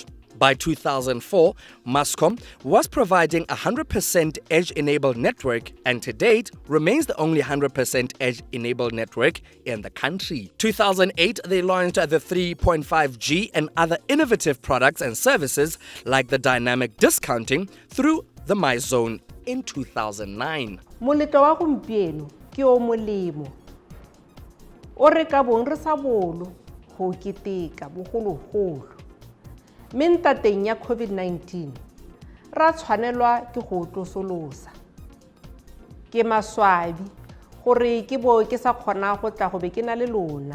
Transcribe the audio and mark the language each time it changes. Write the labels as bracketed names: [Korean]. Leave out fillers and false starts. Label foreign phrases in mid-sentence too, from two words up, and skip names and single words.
[English] By 2004, Mascom was providing a 100% edge-enabled network and to date remains the only 100% edge-enabled network in the country. 2008, they launched the 3.5G and other innovative products and services like the dynamic discounting through the MyZone in 2009. [Tswana] Moletlo wa gompieno ke o molemo. O re ka bong re sa bolo go keteka bogologolo. Mentateng ya COVID-19 ra tshwanelwa ke go tlosolosa. Ke maswabi gore ke bo ke sa kgona go tla go be ke na le lona.